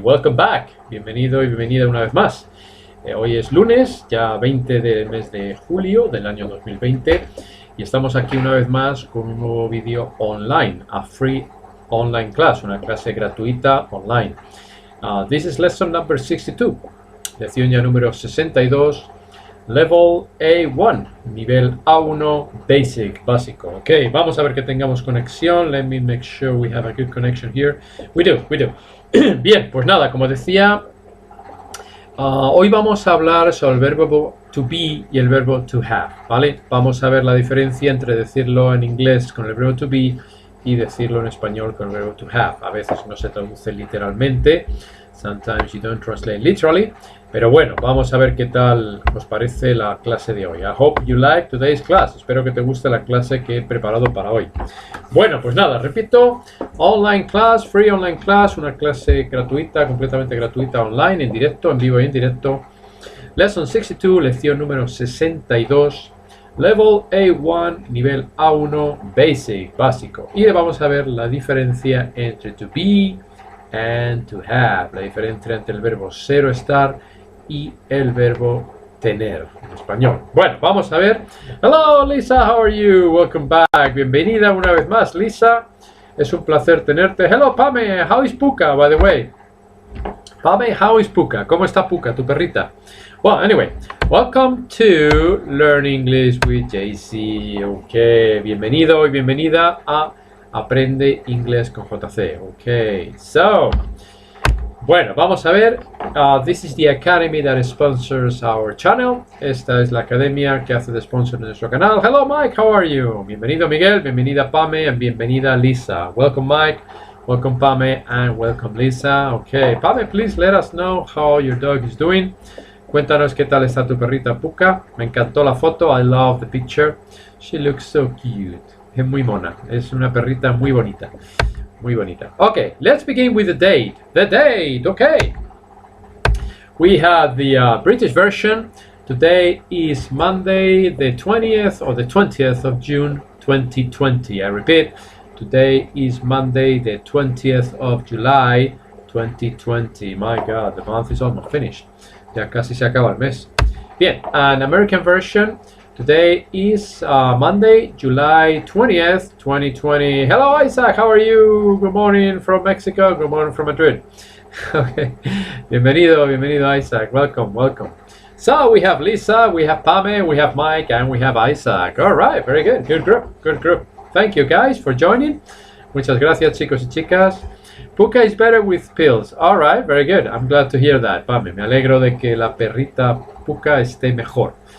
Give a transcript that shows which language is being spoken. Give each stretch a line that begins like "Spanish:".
English: Welcome back,
Spanish: bienvenido y bienvenida una vez más. Hoy es lunes, ya 20 del mes de julio del año 2020 y estamos aquí una vez más con un nuevo vídeo online,
English: a free online class,
Spanish: una clase gratuita online.
English: This is lesson number 62,
Spanish: lección ya número 62.
English: Level A1,
Spanish: nivel A1
English: Basic, básico.
Spanish: Ok, vamos a ver que tengamos conexión.
English: Let me make sure we have a good connection here. We do.
Spanish: Bien, pues nada, como decía, hoy vamos a hablar sobre el verbo to be y el verbo to have, ¿vale? Vamos a ver la diferencia entre decirlo en inglés con el verbo to be y decirlo en español con el verbo to have. A veces no se traduce literalmente.
English: Sometimes you don't translate literally.
Spanish: Pero bueno, vamos a ver qué tal os parece la clase de hoy.
English: I hope you like today's class.
Spanish: Espero que te guste la clase que he preparado para hoy. Bueno, pues nada, repito.
English: Online class, free online class.
Spanish: Una clase gratuita, completamente gratuita online, en directo, en vivo y en directo.
English: Lesson 62,
Spanish: lección número 62. Level A1, nivel A1, basic, básico. Y vamos a ver la diferencia entre
English: to be and to have.
Spanish: La diferencia entre el verbo ser o estar y el verbo tener en español. Bueno, vamos a ver.
English: Hello Lisa, how are you? Welcome back.
Spanish: Bienvenida una vez más, Lisa. Es un placer tenerte.
English: Hello Pame, how is Puka, by the way? Pame, how is Puka?
Spanish: ¿Cómo está Puka, tu perrita?
English: Well, anyway, welcome to Learn English with JC.
Spanish: Ok, bienvenido y bienvenida a Aprende Inglés con JC. Ok, so, bueno, vamos a ver.
English: This is the academy that sponsors our channel.
Spanish: Esta es la academia que hace de sponsor de nuestro canal.
English: Hello Mike, how are you?
Spanish: Bienvenido Miguel, bienvenida Pame,
English: and
Spanish: bienvenida Lisa.
English: Welcome Mike, welcome Pame, and welcome Lisa. Okay, Pame, please let us know how your dog is doing.
Spanish: Cuéntanos qué tal está tu perrita Puka. Me encantó la foto.
English: I love the picture. She looks so cute.
Spanish: Es muy mona. Es una perrita muy bonita. Muy bonita.
English: Okay, let's begin with the date. The date, okay. We have the British version. Today is Monday, the 20th or the 20th of June 2020. I repeat, today is Monday, the 20th of July 2020. My God, the month is almost finished.
Spanish: Ya casi se acaba el mes. Bien,
English: an American version. Today is Monday, July 20th, 2020. Hello Isaac, how are you? Good morning from Mexico. Good morning from Madrid. Okay.
Spanish: Bienvenido Isaac.
English: Welcome. So we have Lisa, we have Pame, we have Mike, and we have Isaac. All right, very good. Good group. Thank you guys for joining.
Spanish: Muchas gracias chicos y chicas.
English: Puka is better with pills. All right, very good. I'm glad to hear that, Pame.
Spanish: Me alegro de que la perrita Puka esté mejor.